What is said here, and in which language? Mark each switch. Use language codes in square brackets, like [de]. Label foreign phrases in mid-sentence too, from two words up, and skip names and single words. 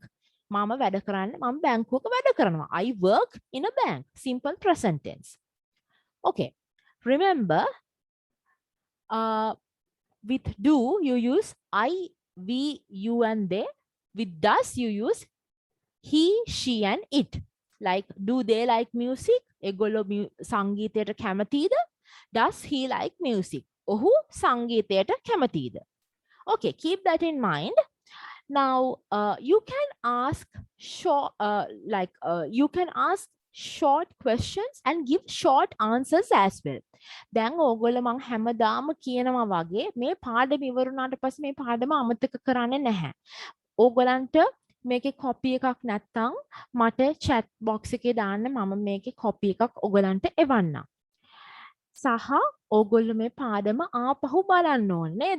[si] මම වැඩ කරන්නේ මම බැංකුවක වැඩ කරනවා. [en] I work in a bank. Simple present tense. Okay. Remember, with do you use I, we, you and they. With does you use he, she and it. Like, do they like music? [si] ඒගොල්ලෝ සංගීතයට කැමතිද? [en] Does he like music? [si] ඔහු සංගීතයට කැමතිද? [en] Okay, keep that in mind. Now, you can ask short questions and give short answers as well. [si] දැන් ඕගොල්ලෝ මං හැමදාම කියනවා වගේ මේ පාඩම ඉවරුනාට පස්සේ මේ පාඩම අමතක කරන්නේ නැහැ. ඕගොල්ලන්ට මේකේ කොපි එකක් නැත්නම් මට [en] chat box [si] එකේ දාන්න මම මේකේ කොපි එකක් ඕගොල්ලන්ට එවන්නම්. සහ ඕගොල්ලෝ මේ පාඩම ආපහු බලන්න ඕනේ නේද?